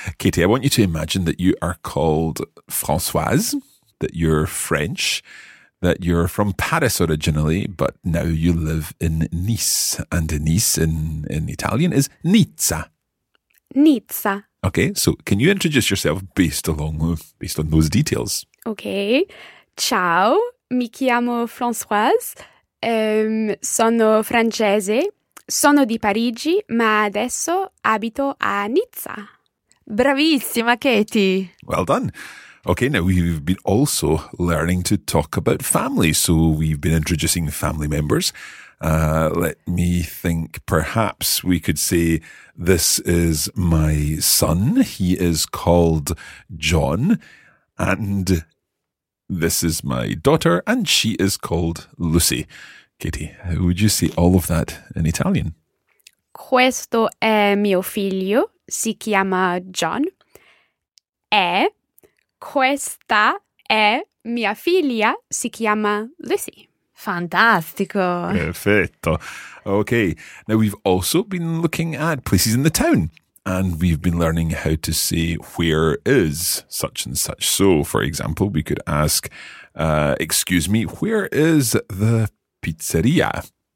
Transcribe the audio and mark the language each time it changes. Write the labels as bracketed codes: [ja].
[en] Katie, I want you to imagine that you are called Françoise, that you're French, that you're from Paris originally, but now you live in Nice. And Nice in Italian is Nizza. Nizza. Okay, so can you introduce yourself based on those details? Okay. [it] Ciao, mi chiamo Françoise, sono francese, sono di Parigi, ma adesso abito a Nizza. Bravissima, Katie. [en] Well done. Okay, now we've been also learning to talk about family, so we've been introducing family members. Let me think, perhaps we could say, this is my son, he is called John, and this is my daughter, and she is called Lucy. Katie, how would you say all of that in Italian? [it] Questo è mio figlio, si chiama John, e questa è mia figlia, si chiama Lucy. Fantastico. Perfetto. Okay. [en] Now we've also been looking at places in the town, and we've been learning how to say where is such and such. So, for example, we could ask, excuse me, where is the pizzeria?